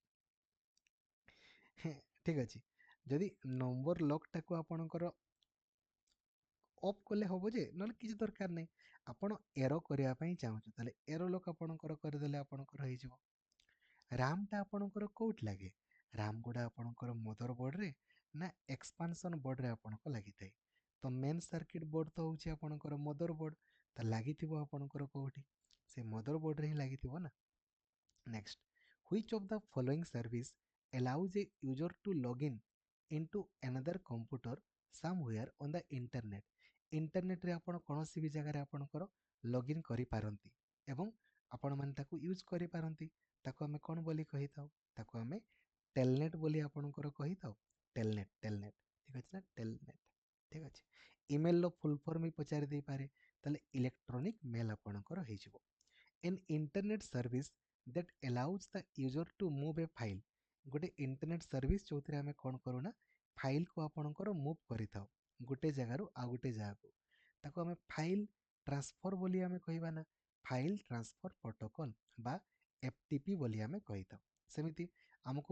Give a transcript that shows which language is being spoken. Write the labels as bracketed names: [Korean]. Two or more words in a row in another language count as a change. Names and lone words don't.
[Odia] ଠିକ ଅଛି ଯଦି [English] number lock-ku [Odia] ଆପଣଙ୍କର ଅଫ୍ କଲେ ହବ ଯେ ନହେଲେ କିଛି ଦରକାର ନାହିଁ ଆପଣ ଏରୋ କରିବା ପାଇଁ ଚାହୁଁଛୁ ତାହେଲେ [English] arrow lock [Odia] ଆପଣଙ୍କର କରିଦେଲେ ଆପଣଙ୍କର ହେଇଯିବ ରାମଟା ଆପଣଙ୍କର କୋଉଠି ଲାଗେ ରାମ ଗୁଡ଼ା ଆପଣଙ୍କର [English] mother board-re [Odia] ନା [English] expansion board-re [Odia] ଆପଣଙ୍କ ଲାଗିଥାଏ ତ [English] main circuit board [Odia] ତ ହେଉଛି ଆପଣଙ୍କର [English] mother board [Odia] ତ ଲାଗିଥିବ ଆପଣଙ୍କର କୋଉଠି ସେ [English] mother board-re [Odia] ହିଁ ଲାଗିଥିବ ନା ନେକ୍ସଟ [English] which of the following service allows a user to log in into another computer somewhere on the internet [Odia] ଇଣ୍ଟରନେଟରେ ଆପଣ କୌଣସି ବି ଜାଗାରେ ଆପଣଙ୍କର ଲଗ୍ଇନ୍ କରିପାରନ୍ତି ଏବଂ ଆପଣମାନେ ତାକୁ ୟୁଜ୍ କରିପାରନ୍ତି ତାକୁ ଆମେ କ'ଣ ବୋଲି କହିଥାଉ ତାକୁ ଆମେ ଟେଲନେଟ୍ ବୋଲି ଆପଣଙ୍କର କହିଥାଉ ଟେଲନେଟ୍ ଠିକ ଅଛି ନା ଟେଲନେଟ୍ ଠିକ ଅଛି ଇମେଲର [English] full form [Odia] ବି ପଚାରି ଦେଇପାରେ ତାହେଲେ [English] electronic mail [Odia] ଆପଣଙ୍କର ହେଇଯିବ [English] an internet service that allows the user to move a file [Odia] ଗୋଟେ [English] internet service [Odia] ଯୋଉଥିରେ ଆମେ କ'ଣ କରୁନା ଫାଇଲକୁ ଆପଣଙ୍କର ମୁଭ୍ କରିଥାଉ ଗୋଟେ ଜାଗାରୁ ଆଉ ଗୋଟେ ଜାଗାକୁ ତାକୁ ଆମେ [English] file transfer [Odia] ବୋଲି ଆମେ କହିବା ନା [English] file transfer protocol [Odia] ବା FTP ବୋଲି ଆମେ କହିଥାଉ ସେମିତି ଆମକୁ